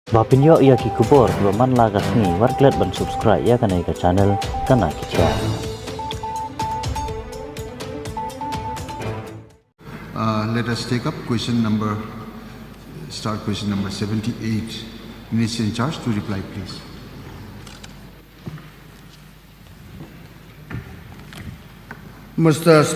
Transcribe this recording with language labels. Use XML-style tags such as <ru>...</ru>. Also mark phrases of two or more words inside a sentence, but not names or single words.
<kha>Bapinyo ia ki kubor baman lagas ni warklet ban subscribe ya kana ika channel kana kicha.</kha> <en>Let us take up start question number 78. Minister in charge to reply, please. Mr.</en>